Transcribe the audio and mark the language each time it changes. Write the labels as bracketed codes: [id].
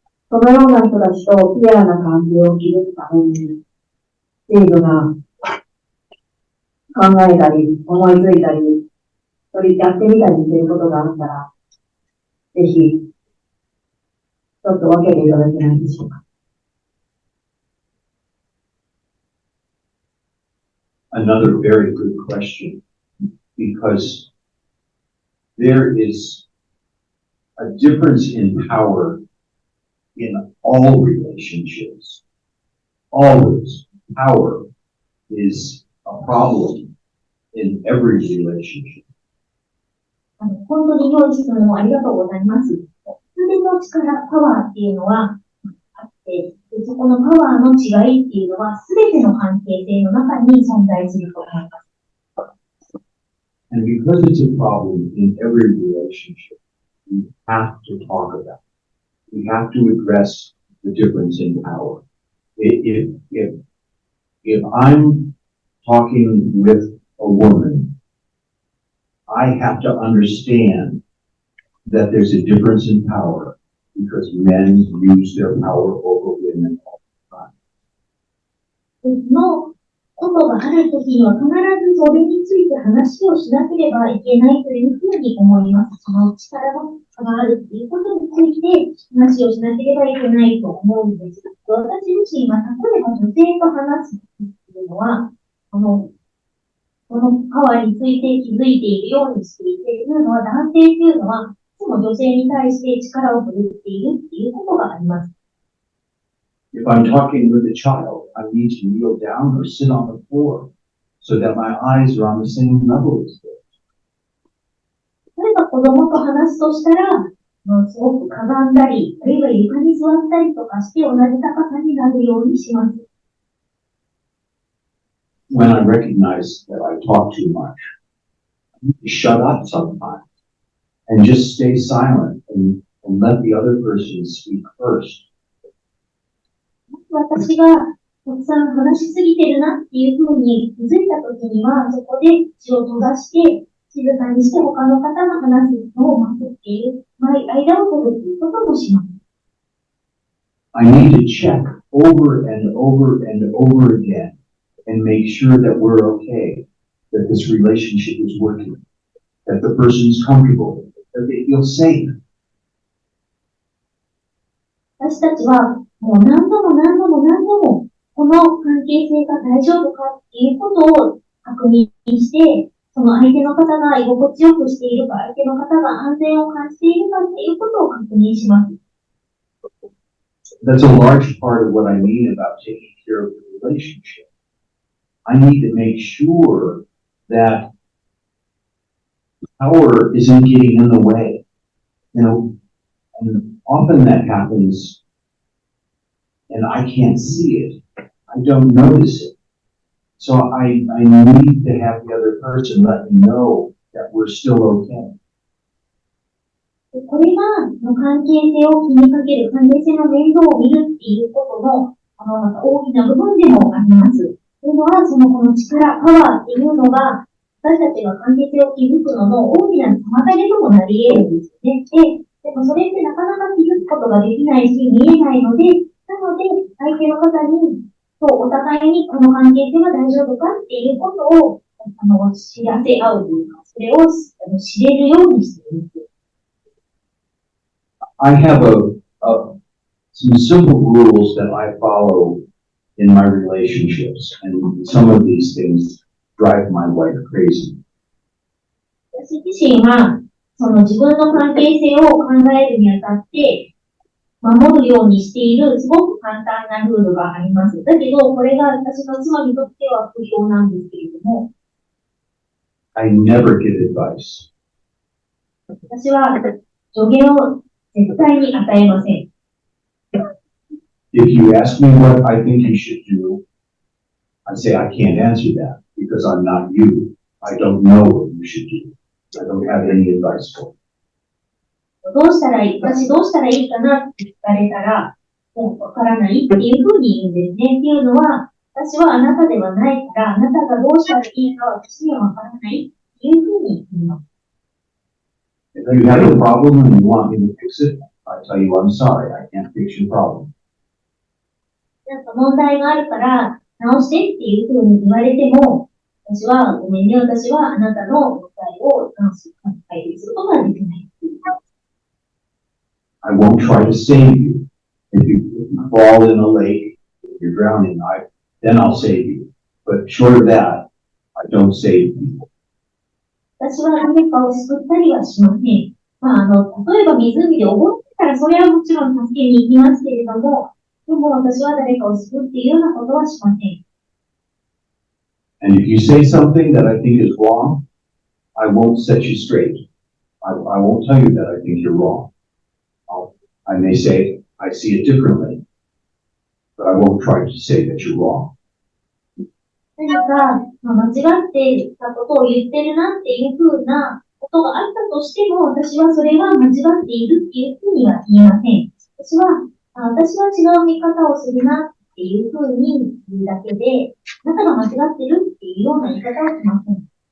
[ja] そのような人たちとピュアな関係を築くために、スティーブが考えたり、思いついたり、やってみたりしていることがあったら、ぜひ、ちょっと分けていただけないでしょうか。 [en] Another very good question, because there is a difference in power in all relationships. Always, power is a problem in every relationship. [ja] 本当に良い質問をありがとうございます。人間の力、パワーっていうのはあって、そこのパワーの違いっていうのは、すべての関係性の中に存在すると思います。 [en] And because it's a problem in every relationship, we have to talk about it. We have to address the difference in power. If I'm talking with a woman, I have to understand that there's a difference in power because men use their power over women all the time. [ja] のことがあるときには必ずそれについて話をしなければいけないというふうに思います。その力の差があるということについて話をしなければいけないと思うんです。私自身は例えば女性と話すというのは、このパワーについて気づいているようにしていて、というのは男性というのは、いつも女性に対して力を振るっているっていうことがあります。 [en] If I'm talking with a child, I need to kneel down or sit on the floor so that my eyes are on the same level as theirs. [ja] 例えば子供と話すとしたら、すごくかがんだり、あるいは床に座ったりとかして同じ高さになるようにします。 [en] When I recognize that I talk too much, I need to shut up sometimes and just stay silent and let the other person speak first. [ja] 私がたくさん話しすぎてるなっていうふうに気づいたときには、そこで口を閉ざして、静かにして他の方が話すのを待つっていう、間を取るっていうこともします。 [en] I need to check over and over and over again and make sure that we're okay, that this relationship is working, that the person's comfortable, that they feel safe. [ja] 私たちはもう何度もこの関係性が大丈夫かっていうことを確認して、その相手の方が居心地よくしているか、相手の方が安全を感じているかっていうことを確認します。 [en] That's a large part of what I mean about taking care of the relationship. I need to make sure that power isn't getting in the way. And often that happens and I can't see it. I don't notice it. So I need to have the other person let me know that we're still okay. [ja] これが関係性を気にかける、関係性の面倒を見るっていうことの大きな部分でもあります。というのは、この力、パワーっていうのが、私たちが関係性を築くのの大きな妨げともなり得るんですね。でもそれってなかなか気づくことができないし、見えないので、なので、相手の方に、お互いにこの関係性は大丈夫かっていうことを、知らせ合うというか、それを知れるようにしている。 [en] I have some simple rules that I follow in my relationships, and some of these things drive my wife crazy. [ja] 私自身は、自分の関係性を考えるにあたって、守るようにしている、すごく簡単なルールがあります。だけど、これが私の妻にとっては不評なんですけれども、 [en] I never give advice. [ja] 私は助言を絶対に与えません。 [en] If you ask me what I think you should do, I say I can't answer that because I'm not you. I don't know what you should do. I don't have any advice for you. [ja] 私どうしたらいいかなって聞かれたら、もうわからないっていうふうに言うんですね。っていうのは、私はあなたではないから、あなたがどうしたらいいか私にはわからないっていうふうに言います。 [en] If you have a problem and you want me to fix it, I tell you I'm sorry, I can't fix your problem. [ja] なんか問題があるから直してっていうふうに言われても、私はごめんね、私はあなたの問題を解決することができない。 [en] I won't try to save you. If you fall in a lake, if you're drowning, then I'll save you. But short of that, I don't save people. [ja] 私は誰かを救ったりはしません。例えば湖で溺ってたら、それはもちろん助けに行きますけれども、でも私は誰かを救うっていうようなことはしません。 [en] And if you say something that I think is wrong, I won't set you straight. I won't tell you that I think you're wrong. I may say, I see it differently, but I won't try to say that you're wrong. [ja] 何か、間違っていたことを言ってるなっていうふうなことがあったとしても、私はそれは間違っているっていうふうには言いません。私は違う見方をするなっていうふうに言うだけで、あなたが間違ってるっていうような言い方はしません。